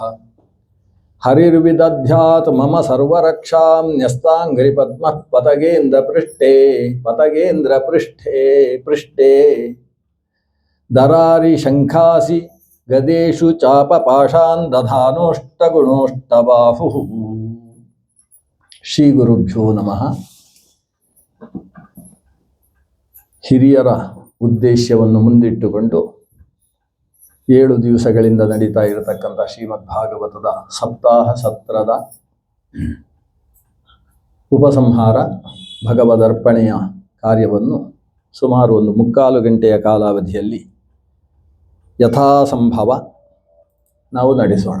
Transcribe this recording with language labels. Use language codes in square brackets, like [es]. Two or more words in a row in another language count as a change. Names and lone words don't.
[sa] ಹರಿರ್ವಿದಧ್ಯಾತ್ ಮಮ ಸರ್ವರಕ್ಷಾಂ ನ್ಯಸ್ತಾಂಘ್ರಿ ಪದ್ಮಃ ಪತಗೇಂದ್ರ ಪೃಷ್ಠೇ ದರಾರಿ ಶಂಖಾಸಿ ಗದೇಶು ಚಾಪ ಪಾಶಾನ್ ದಧಾನೋಷ್ಟಗುಣೋಷ್ಟಬಾಹುಃ. ಶ್ರೀ ಗುರುಭ್ಯೋ ನಮಃ. [kn] ಹಿರಿಯರ ಉದ್ದೇಶವನ್ನು ಮುಂದಿಟ್ಟುಕೊಂಡು 7 ದಿವಸಗಳಿಂದ ನಡೀತಾ ಇರತಕ್ಕಂಥ ಶ್ರೀಮದ್ ಭಾಗವತದ ಸಪ್ತಾಹ ಸತ್ರದ ಉಪಸಂಹಾರ ಭಗವದರ್ಪಣೆಯ ಕಾರ್ಯವನ್ನು ಸುಮಾರು 1 ಗಂಟೆಯ ಕಾಲಾವಧಿಯಲ್ಲಿ ಯಥಾಸಂಭವ ನಾವು ನಡೆಸೋಣ.